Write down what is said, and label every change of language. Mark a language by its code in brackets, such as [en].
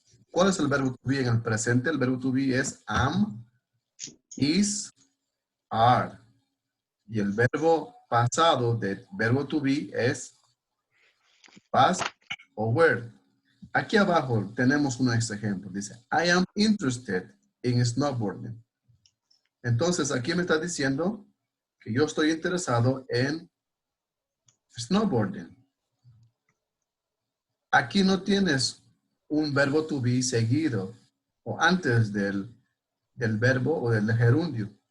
[es] ¿Cuál es el verbo to be en el presente? El verbo to be es am, is, are. Y el verbo pasado del verbo to be es was o were. Aquí abajo tenemos un ejemplo. Dice, [en] I am interested in snowboarding. [es] Entonces, aquí me está diciendo que yo estoy interesado en snowboarding. Aquí no tienes un verbo to be seguido o antes del verbo o del gerundio.